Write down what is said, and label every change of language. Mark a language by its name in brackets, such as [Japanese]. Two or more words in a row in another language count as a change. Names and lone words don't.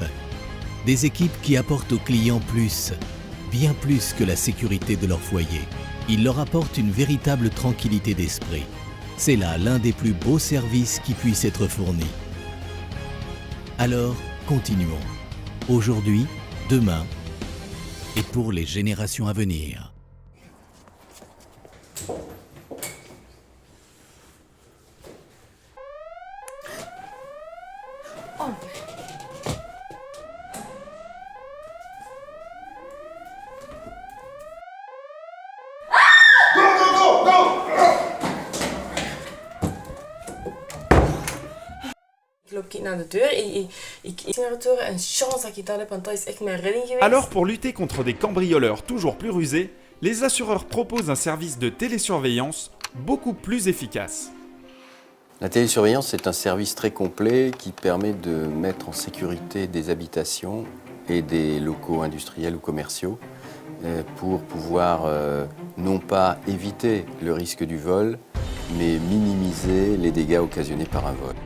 [French] Des équipes qui apportent aux clients plus, bien plus que la sécurité de leur foyer. Ils leur apportent une véritable tranquillité d'esprit. C'est là l'un des plus beaux services qui puisse être fourni. Alors, continuons. Aujourd'hui, demain et pour les générations à venir. [Dutch] Ik loop naar de deur en ik zie naar de deur en chance dat ik dat heb, want dat is echt mijn redding geweest. [French] Alors pour lutter contre des cambrioleurs toujours plus rusés, les assureurs proposent un service de télésurveillance beaucoup plus efficace. La télésurveillance est un service très complet qui permet de mettre en sécurité des habitations et des locaux industriels ou commerciaux pour pouvoir non pas éviter le risque du vol, mais minimiser les dégâts occasionnés par un vol.